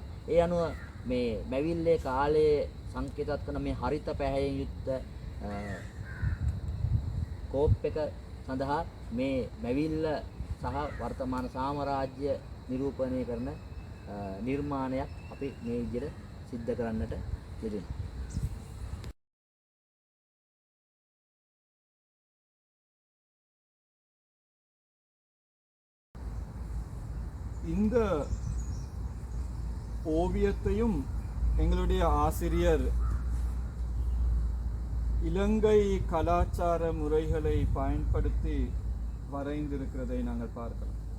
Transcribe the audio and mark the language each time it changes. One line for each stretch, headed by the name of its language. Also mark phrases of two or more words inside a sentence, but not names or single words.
Sinhala: ඒ අනුව මේ මැවිල්ලේ කාලයේ සංකේතවත් කරන මේ හරිත පැහැයෙන් යුක්ත කෝප් එක සඳහා මේ මැවිල්ල සහ වර්තමාන සාම්රාජ්‍ය නිරූපණය කරන නිර්මාණයක් අපි මේ විදිහට සිද්ධ කරන්නට යෙදුණා.
Tamil: இந்த ஓவியத்தையும் எங்களுடைய ஆசிரியர் இலங்கை கலாச்சார முறைகளை பயன்படுத்தி வரைந்திருக்கிறதை நாங்கள் பார்க்கலாம்.